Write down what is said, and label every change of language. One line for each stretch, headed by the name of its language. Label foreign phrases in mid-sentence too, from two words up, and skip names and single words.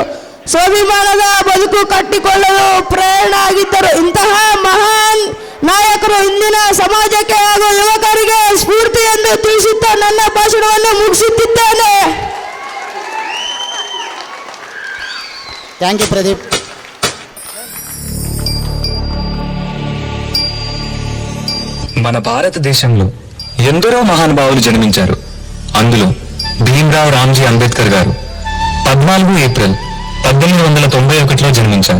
Kannada: ಸ್ವಾಭಿಮಾನದ ಬದುಕು ಕಟ್ಟಿಕೊಳ್ಳಲು ಪ್ರೇರಣೆ ಆಗಿದ್ದರು. ಇಂತಹ ಮಹಾನ್ ನಾಯಕರು ಇಂದಿನ ಸಮಾಜಕ್ಕೆ ಹಾಗೂ ಯುವಕರಿಗೆ ಸ್ಫೂರ್ತಿ ಎಂದು ತಿಳಿಸುತ್ತಾ ನನ್ನ ಭಾಷಣವನ್ನು ಮುಗಿಸುತ್ತಿದ್ದೇನೆ.
English: thank you ಪ್ರದೀಪ್.
Telugu: మన భారతదేశంలో ఎందరో మహానుభావులు జన్మించారు. అందులో భీమ్రావ్ రామ్జీ అంబేద్కర్ గారు 14 ఏప్రిల్ 1891లో జన్మించారు.